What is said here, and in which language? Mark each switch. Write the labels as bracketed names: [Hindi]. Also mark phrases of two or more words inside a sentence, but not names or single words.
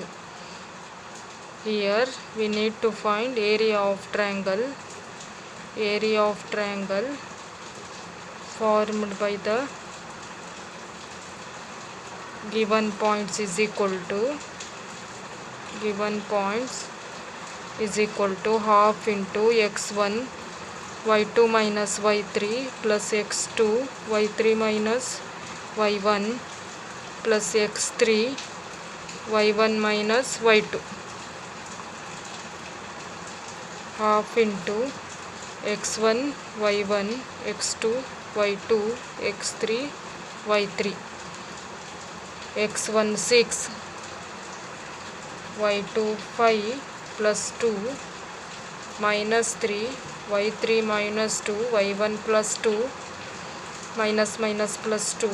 [English] Here we need to find area of triangle. Area of triangle formed by the given points is equal to half into x1 y2 minus y3 plus x2 y3 minus y1 plus x3 y1 minus y2 half into x1 y1 x2 y2 x3 y3 x1 6 y2 5 plus 2 minus 3 y3 minus 2 y1 plus 2 minus minus plus 2.